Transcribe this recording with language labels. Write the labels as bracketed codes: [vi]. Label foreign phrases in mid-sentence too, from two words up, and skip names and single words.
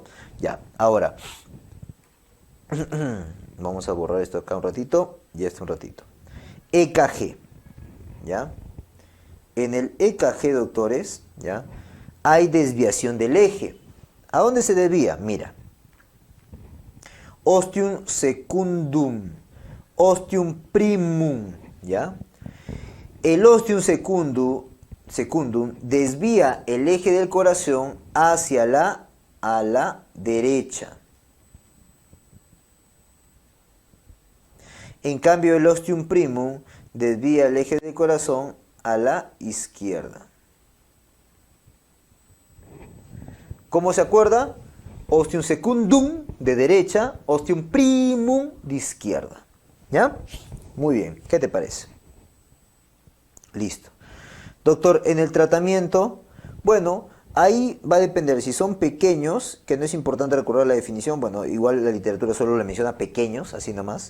[es] Ya, ahora vamos a borrar esto acá un ratito y esto un ratito. EKG, ¿ya? En el EKG, doctores, ¿ya? Hay desviación del eje. ¿A dónde se desvía? Mira. [la] Ostium secundum, ostium primum, [es] ¿ya? El [la] ostium secundum [es] desvía el eje del corazón hacia a la derecha. En cambio, el [la] ostium primum [es] desvía el eje del corazón a la izquierda. ¿Cómo se acuerda? [la] Ostium secundum [es] de derecha, [la] ostium primum [es] de izquierda. ¿Ya? Muy bien. ¿Qué te parece? Listo. Doctor, en el tratamiento, bueno, ahí va a depender. Si son pequeños, que no es importante recordar la definición, bueno, igual la literatura solo le menciona pequeños, así nomás.